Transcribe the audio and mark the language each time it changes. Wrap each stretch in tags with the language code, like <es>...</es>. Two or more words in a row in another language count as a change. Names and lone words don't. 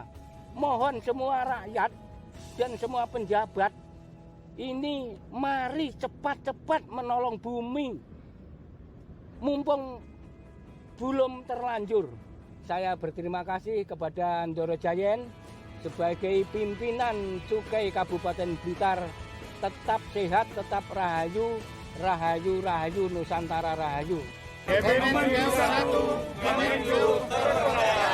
<id>Mohon semua rakyat dan semua penjabat ini mari cepat-cepat menolong bumi. Mumpung belum terlanjur. Saya berterima kasih kepada Ndoro Jayen sebagai pimpinan Cukai Kabupaten Blitar. Tetap sehat, tetap rahayu, rahayu, rahayu, Nusantara rahayu. Kemenku 1, Kemenku terpercaya.</id>